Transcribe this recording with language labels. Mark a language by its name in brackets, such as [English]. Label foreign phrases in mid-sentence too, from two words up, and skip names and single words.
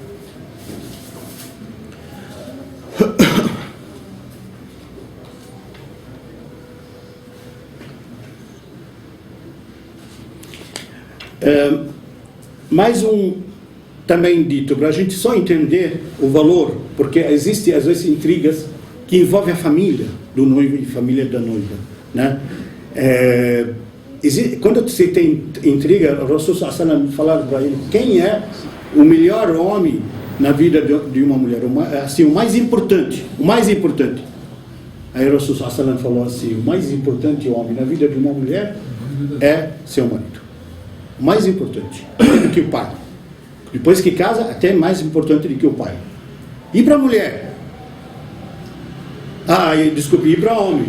[Portuguese] Mais um também dito, para a gente só entender o valor, porque existem às vezes intrigas que envolvem a família do noivo e a família da noiva, né? Quando você tem intriga, o Rasul [Arabic] صلى الله عليه وسلم [Portuguese] falava para ele quem é o melhor homem na vida de uma mulher, assim, o mais importante. Aí o Rasul [Arabic] صلى الله عليه وسلم [Portuguese] falou assim, o mais importante homem na vida de uma mulher é seu marido. O mais importante do que o pai. Depois que casa, até mais importante do que o pai. E para a mulher? E para o homem?